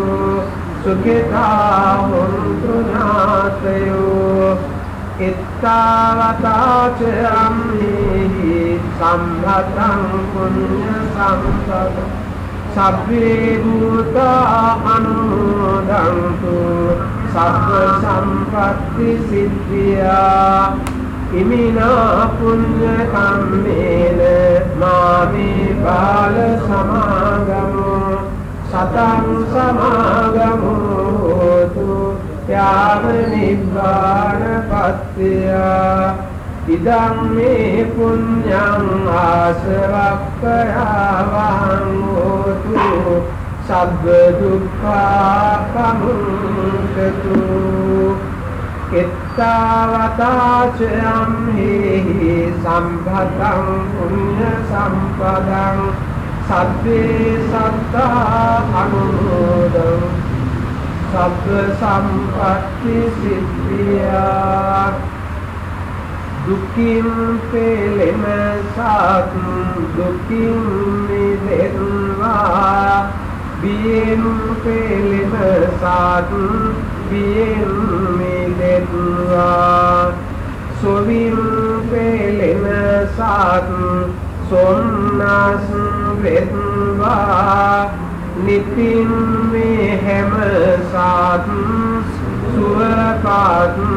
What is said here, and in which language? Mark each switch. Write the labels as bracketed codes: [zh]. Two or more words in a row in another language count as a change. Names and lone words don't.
[pi] සුඛිතා හොන්තු ඥාතයෝ එත්තාවතා ච අම්හිහි සම්භතං පුඤ්ඤ සම්පදං සබ්බේ භූතා අනුමෝදන්තු සබ්බ සම්පත්ති සිද්ධියා ඉමිනා පුඤ්ඤ කම්මේන මාමේ බාල සමාගමෝ සතං සමාගමෝ හෝතු යාව නිබ්බාන පත්තියා ඉදං මේ පුඤ්ඤං ආසවක්ඛයාවං හෝතු සබ්බ දුක්ඛා පමුක්ඛතු එත්තාවතා ච අම්හිහි සම්භතං පුඤ්ඤ සම්පදං සබ්බේ සත්තා අනුමෝදං සබ්බ සම්පත්ති සිද්ධියා [si] දුකින් පෙළෙන සත් දුකින් මිදෙත්වා බියෙන් පෙළෙන සත් බියෙන් මිදෙත්වා සොවින් පෙළෙන සත් සොම්නස් වෙත්වා නිතින් මේ හැම සත් සුවපත්